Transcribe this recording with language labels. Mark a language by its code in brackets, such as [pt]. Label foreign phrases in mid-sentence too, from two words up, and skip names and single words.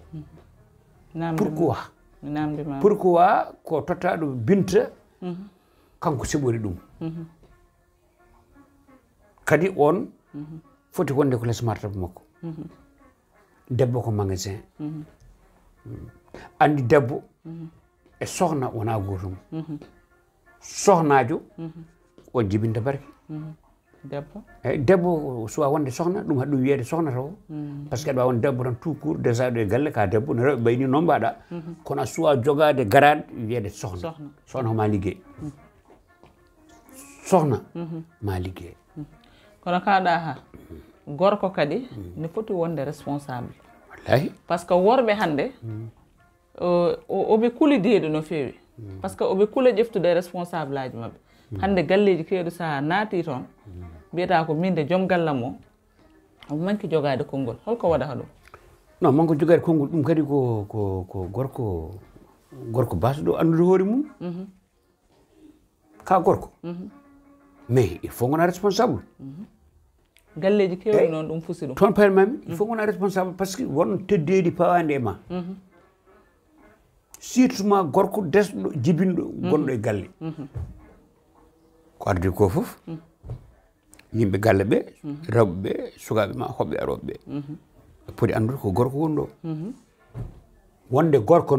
[ff] pourquoi ko tottaɗo Binta kanko seɓori ɗum kadi on foti wonde ko less martaba makko debbo ko magasin andi debbo e sohna wona gotum sohnajo on jibinta barke debbo suwa wonde sohna ɗum haɗum wiyede sohna taw [fr] par ce que [ff] aɗa wawi wonde debbo tan [fr] tout court déjà [ff] ɗo e galle ka debbo no rewɓe mbayni noon mbaɗa kono a suwa jogade garade wiyede sohna sohna ko ma liggey sohna ma liggey kono kaɗa ha gorko kadi ne foti wonde responsable wallahi [fr] par ce que [ff] worɓe hannde oɓe kulideɗo no feewi [fr] par ce que [ff] oɓe kuula ƴeftude responsable aji mabɓe hannde galleji kewɗi saha naati toon mbiyata ko min de joom gallam o omo manki jogade konngol holko waɗata ɗum non manko jogade konngol ɗum kadi ko gorko basɗo andude hoore mum ka gorko [fr] mais il faut [ff] gona responsable galleji kewɗi noon ɗum fusi ɗum toon payalmami [fr] il faut [ff] gona responsable [fr] par ce que [ff] won teddedi pawande e ma surtout ma gorko desɗo jibinɗo gonɗo e galle ko ardi ko fof yimɓe galle ɓe rewɓe ɓe sukaɓe ma hoɓɓe aroɓe ɓe poti andude ko gorko wonɗo wonde gorko